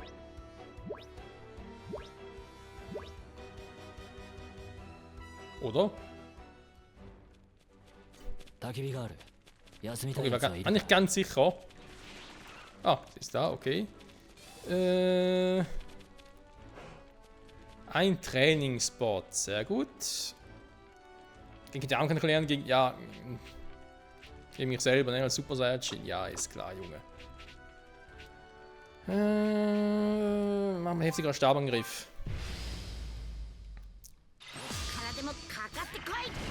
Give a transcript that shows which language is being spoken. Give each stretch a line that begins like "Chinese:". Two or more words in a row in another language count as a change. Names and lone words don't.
German: Oder?
Japanese: 焚き火がある。休みたい
German: Okay,
Japanese: やつ
German: war
Japanese: はいるか？
German: nicht ganz sicher. Ah, ist da, okay. Ein Trainingsspot, sehr gut. Gegen die anderen kann ich lernen, gegen, ja, gegen mich selber, ne, als Super Saiyajin. Ja, ist klar, Junge. Machen wir heftiger Stabangriff.
Japanese: からでもかかってこい。